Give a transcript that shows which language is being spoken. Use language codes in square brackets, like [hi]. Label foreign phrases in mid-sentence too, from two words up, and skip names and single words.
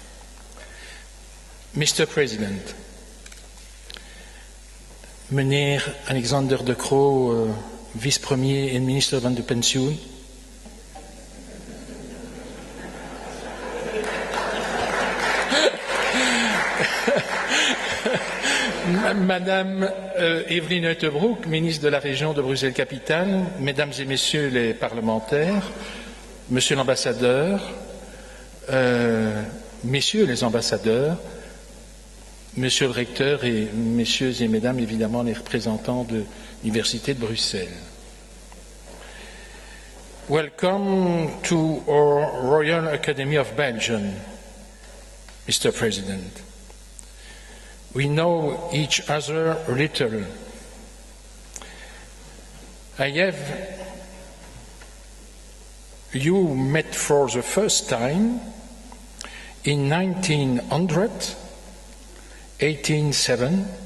[en] Mr. [nl] President, Meneer Alexander de Croo, vice-premier en minister van de Pensioen. [fr] Madame Evelyne Uiterbroek, ministre de la région de Bruxelles-Capitale, Mesdames et Messieurs les parlementaires, Monsieur l'ambassadeur, Messieurs les ambassadeurs, Monsieur le recteur et Messieurs et Mesdames, évidemment, les représentants de l'Université de Bruxelles. [en] Welcome to our Royal Academy of Belgium, Mr. President. We know each other a little. You met for the first time in 1887.